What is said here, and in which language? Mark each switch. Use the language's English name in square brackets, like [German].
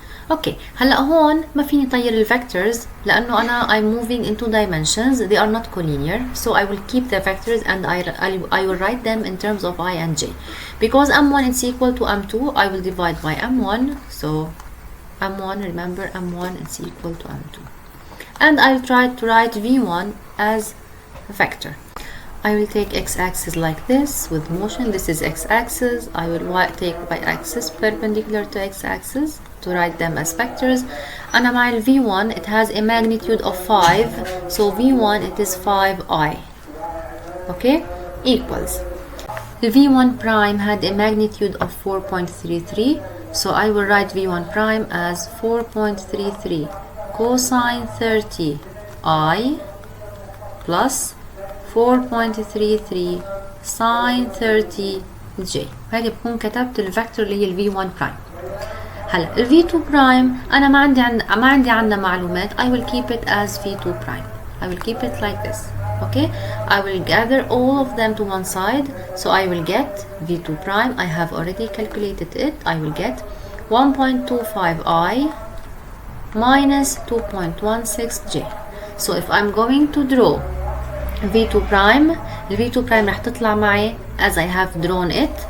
[Arabic] Okay, هلا هون ما فيني طير الفectors لأنه أنا [English] I'm moving in 2 dimensions. They are not collinear, so I will keep the vectors and I will write them in terms of I and j. Because M1 is equal to M2, I will divide by M1. So M1, remember M1 is equal to M2. And I'll try to write V1 as a vector. I will take x-axis like this with motion. This is x-axis. I will take y-axis perpendicular to x-axis to write them as vectors. And my V1, it has a magnitude of 5. So V1, it is 5i. Okay? Equals. The V1 prime had a magnitude of 4.33. So I will write V1 prime as 4.33 cosine 30i plus 4.33 sine 30j. [Arabic] هيك بكون كتبت الفيكتور اللي هي ال V1 prime. هلا ال V2 prime أنا ما عندي عنها معلومات. [English] I will keep it as V2 prime. I will keep it like this. Okay, I will gather all of them to one side. So I will get V2 prime. I have already calculated it. I will get 1.25i minus 2.16j. so if I'm going to draw v2 prime, v2 prime [Arabic] راح تطلع معي [English] as I have drawn it.